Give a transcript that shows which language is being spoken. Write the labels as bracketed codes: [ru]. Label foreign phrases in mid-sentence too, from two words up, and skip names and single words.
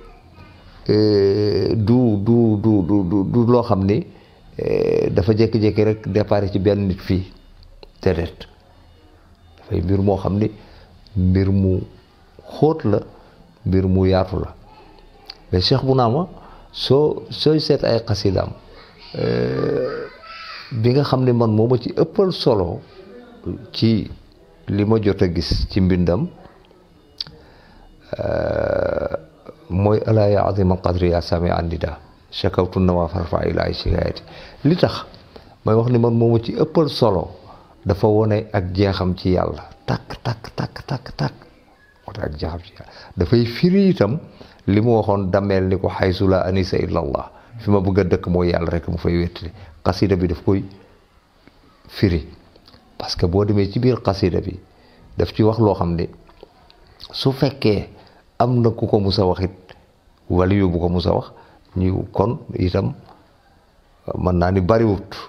[wo] du loo xam ni dafa jékki-jékki rek départ ci benn nit fii déedéet dafay mbir moo xam ni mbir mu xóot la mbir mu yaatu la mais Cheikh Bounama sooy seet ay xasidaam bi nga xam ne man moo ma ci ëppal solo ci li ma jot a gis ci mbindam mooy [ar] ألا يا عظيم القدر يا سامي النداء شكوت النوى فارفع إلي [wo] shikayati li tax may wax ni man moo ma ci ëppal solo dafa wone ak jeexam ci yàlla takk moo tax ak jeexam ci yàlla dafay firi itam li mu waxoon dameel ni ko xaysu [ar] لا أنيس إلا الله [wo] fi ma bëgg a dëkk mooy yàlla rek mu fay wéttali xasida bi daf koy firi [fr] parce que [wo] boo demee ci biir xasida bi daf ci wax loo xam ne su fekkee am na ku ko mus a wax it wala yóbbu ko mus a wax ñu kon itam mën naa ni bariwut